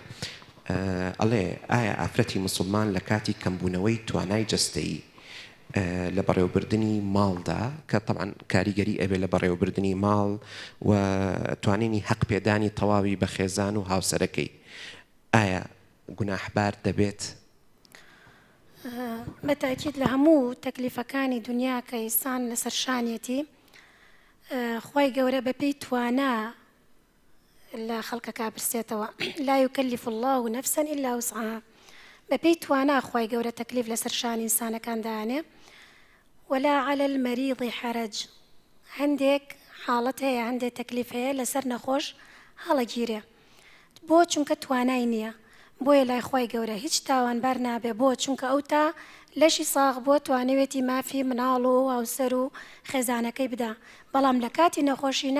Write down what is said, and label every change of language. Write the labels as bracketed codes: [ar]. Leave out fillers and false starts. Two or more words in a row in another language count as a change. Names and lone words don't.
[ckb] ئەڵێ ئایا ئافرەتی مسلمان لە کاتی کەمبوونەوەی توانای جەستەیی لە بەڕێوەبردننی ماڵدا کە طبعاً کاریگەری ئەبێ لە بەڕێوەبردننی ماڵ و توانینی حەق پێدانی تەواوی بە خێزان و هاوسەرەکەی ئایا گوناحبار دەبێت؟ بەتاکید لە هەموو تەکلیفەکانی دنیا کە ئینسان لەسەر شانێتی خۆی گەورە بەپێی توانا لە خەڵکەکە برسێتەوە [ar] لا يكلف الله نفسا إلا وسعها [ckb] بەپێی توانا خۆی گەورە تەکلیف لەسەر شانی ئینسانەکان دانێ ولا [ar] على المريض حرج [ckb] هەندێک حاڵەت هەیە هەندێک تەکلیف هەیە لەسەر نەخۆش هەڵەگیرێ بۆ چونکە توانای نییە بۆیە لای خۆی گەورە هیچ تاوانبار نابێ بۆ چونکە ئەو تا لەشی ساغ بۆ توانەوێتی مافی مناڵ و هاوسەر و خێزانەکەی بدا بەڵام لە کاتی نەخۆشینە